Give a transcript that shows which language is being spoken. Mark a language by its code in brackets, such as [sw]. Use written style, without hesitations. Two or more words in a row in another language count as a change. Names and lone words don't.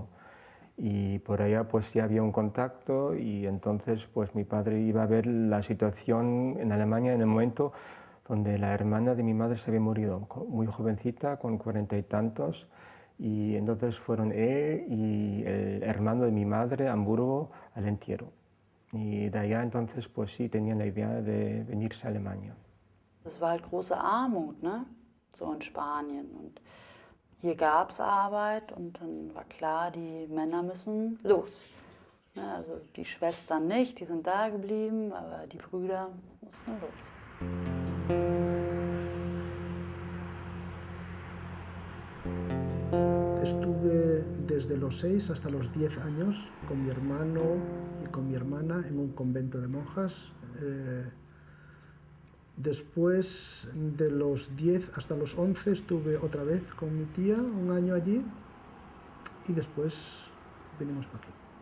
[es] Y por allá pues ya había un contacto y entonces pues mi padre iba a ver la situación en Alemania en el momento donde la hermana de mi madre se había morido, muy jovencita, con 40 y tantos. Y entonces fueron él y el hermano de mi madre a Hamburgo al entierro. Y de allá entonces pues sí tenían la idea de venirse a Alemania. [de] Das war halt große Armut, ne? So in Spanien. Und hier gab es Arbeit und dann war klar, die Männer müssen los. Ne? Also die Schwestern nicht, die sind da geblieben, aber die Brüder mussten los. [es] Estuve desde los 6 hasta los 10 años con mi hermano y con mi hermana en un convento de monjas. Después de los 10 hasta los 11 estuve otra vez con mi tía, un año allí, y después vinimos para aquí.